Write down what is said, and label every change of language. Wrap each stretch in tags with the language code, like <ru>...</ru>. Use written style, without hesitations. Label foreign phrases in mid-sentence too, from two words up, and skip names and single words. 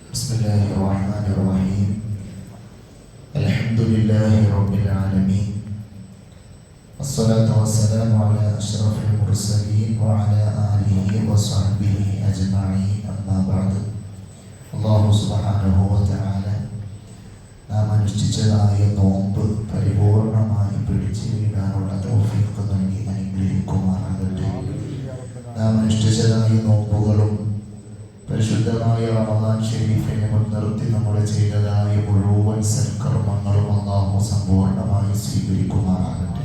<ar>بسم الله الرحمن الرحيم الحمد لله رب العالمين والصلاة والسلام على أشرف المرسلين وعلى آله وصحبه أجمعين أما بعد الله سبحانه وتعالى</ar> <ml>നാം അനുഷ്ഠിച്ചതായ നോമ്പ് പരിപൂർണമായി പിടിച്ചു വീടാനുള്ള തൗഫീഖ് നൽകി അനുഗ്രഹിക്കുമാറാകട്ടെ. നാം അനുഷ്ഠിച്ചതായ നോമ്പുകളും പരിശുദ്ധമായ റമദാൻ ഷരീഫിനെ മുൻനിർത്തി നമ്മൾ ചെയ്തതായ മുഴുവൻ സൽക്കർമ്മങ്ങളും അല്ലാഹു സമ്പൂർണ്ണമായി സ്വീകരിക്കുമാറാകട്ടെ.</ml>